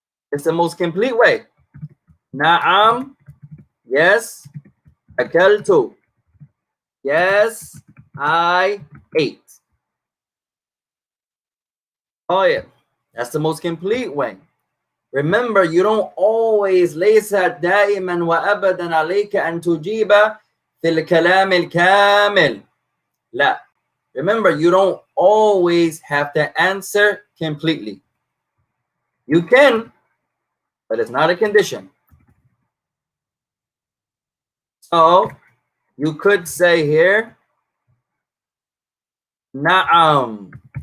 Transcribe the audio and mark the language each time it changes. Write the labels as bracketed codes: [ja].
[en] It's the most complete way. Na'am, yes, akaltu. Yes, I ate. Oh yeah, that's the most complete way. Remember, you don't always [ar] ليس دائما وأبدا عليك أن تجيب في الكلام الكامل. لا. [en] Remember, you don't always have to answer completely. You can, but it's not a condition. So you could say here, Na'am.